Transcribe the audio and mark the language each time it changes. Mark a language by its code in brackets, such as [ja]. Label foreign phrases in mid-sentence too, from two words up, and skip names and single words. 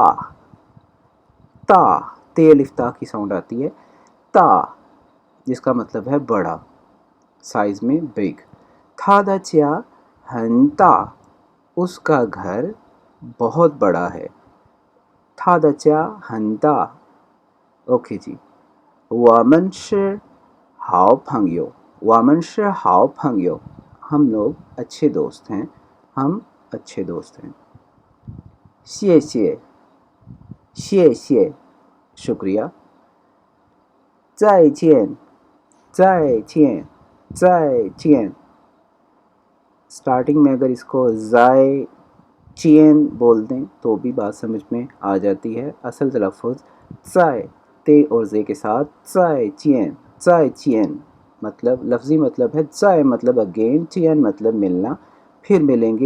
[ur] تا، تے الف تا کی ساؤنڈ آتی ہے. تا جس کا مطلب ہے بڑا، سائز میں بگ. [zh] 他的家很大, [ur] اس کا گھر بہت بڑا ہے. [zh] 他的家很大. [ur] اوکے جی. [zh] 我们是好朋友。我们是好朋友， [ur] ہم لوگ اچھے دوست ہیں, ہم اچھے دوست ہیں. [zh] 谢谢谢谢 شکریہ. 再见再见再见. [ur] اسٹارٹنگ میں اگر اس کو [zh] 再见 [ur] بول دیں تو بھی بات سمجھ میں آ جاتی ہے. اصل تلفظ زائ تے اور زے کے ساتھ [zh] 再见再见. [ur] مطلب لفظی مطلب ہے زائ مطلب اگین، چین مطلب ملنا، پھر ملیں گے.